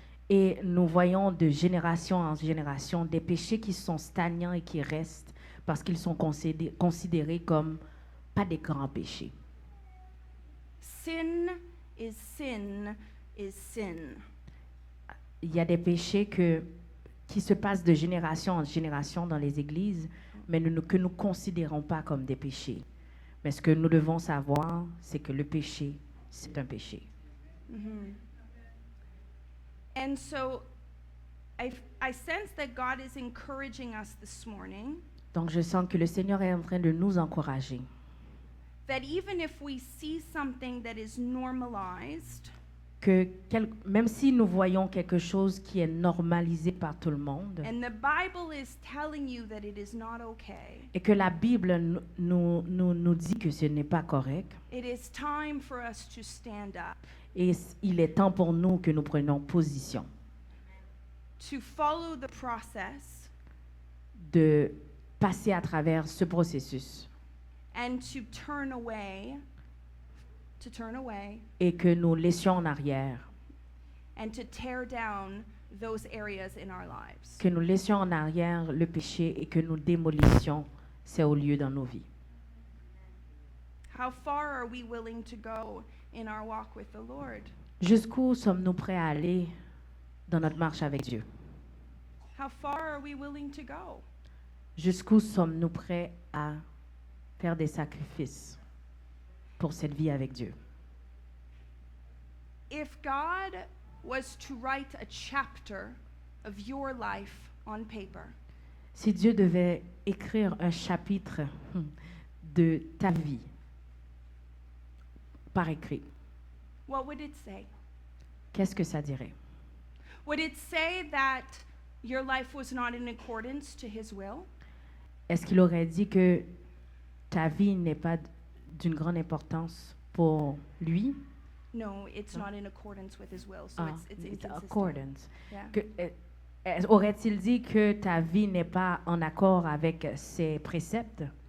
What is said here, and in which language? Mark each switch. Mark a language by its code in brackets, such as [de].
[fr] Et nous voyons de génération en génération des péchés qui sont stagnants et qui restent parce qu'ils sont considérés comme pas des grands péchés. [en] Sin is sin is sin. [fr] Il y a des péchés qui se passent de génération en génération dans les églises, mais que nous ne considérons pas comme des péchés. Mais ce que nous devons savoir, c'est que le péché, c'est un péché. [en] And so I sense that God is encouraging us this morning [fr] Donc je sens que le Seigneur est en train de nous encourager. [en] that even if we see something that is normalized, [fr] Même si nous voyons quelque chose qui est normalisé par tout le monde, [en] and the Bible is telling you that it is not okay, [fr] et que la Bible nous dit que ce n'est pas correct, [en] it is time for us to stand up, [fr] et il est temps pour nous que nous prenions position, [en] to follow the process, [fr] de passer à travers ce processus, [en] and to turn away, [fr] et que nous laissions en arrière, [en] and to tear down those areas in our lives. [fr] que nous laissions en arrière le péché et que nous démolissions ces hauts lieux dans nos vies. [en] How far are we willing to go in our walk with the Lord? [fr] Jusqu'où sommes-nous prêts à aller dans notre marche avec Dieu? [en] How far are we willing to go? [fr] Jusqu'où sommes-nous prêts à faire des sacrifices pour cette vie avec Dieu? [en] If God was to write a chapter of your life on paper, [fr] Si Dieu devait écrire un chapitre de ta vie par écrit, [en] what would it say? [fr] qu'est-ce que ça dirait? [en] Would it say that your life was not in accordance to His will? [fr] Est-ce qu'il aurait dit que ta vie n'est pas d'une grande importance pour lui? [en] No, it's not in accordance with His will, so Ah, it's it's inconsistent. accordance. Yeah. [fr] Aurait-il dit que ta vie n'est pas en accord avec ses préceptes?